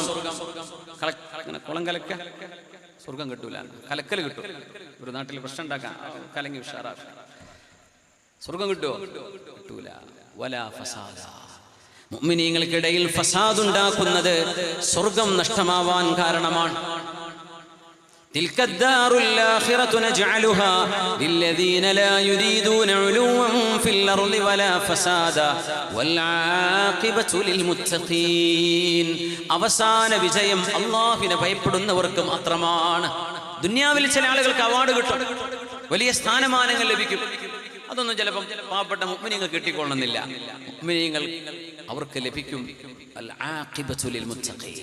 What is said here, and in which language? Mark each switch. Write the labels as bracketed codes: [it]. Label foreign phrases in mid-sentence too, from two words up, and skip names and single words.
[ml] കുളം കലക്ക സ്വർഗം കിട്ടൂല, കലക്കൽ കിട്ടും. ഒരു നാട്ടിൽ പ്രശ്നം ഉണ്ടാക്കാൻ കലങ്ങി ഉഷാറാക്ക, സ്വർഗം കിട്ടുമോ? [ar] കിട്ടൂല. ولا فسادا. [ml] മുഅ്മിനീങ്ങൾക്കിടയിൽ ഫസാദ് ഉണ്ടാക്കുന്നത് സ്വർഗം നഷ്ടമാവാൻ കാരണമാണ്. [ar] تلك الدار الآخرة نجعلها للذين لا يريدون علوا في الأرض ولا فسادا والعاقبة للمتقين. [ml] അവസാന വിജയം അല്ലാഹുവിനെ ഭയപ്പെടുന്നവർക്ക് മാത്രമാണ്. ദുനിയാവിൽ ചില ആളുകൾക്ക് അവാർഡ് കിട്ടും, വലിയ സ്ഥാനമാനങ്ങൾ ലഭിക്കും. അതൊന്നും ചിലപ്പം പാവപ്പെട്ട മുഅ്മിനീങ്ങൾക്ക് കിട്ടിക്കൊള്ളണമെന്നില്ല. മുഅ്മിനീങ്ങൾ അവർക്ക് ലഭിക്കും [ar] العاقبة للمتقين.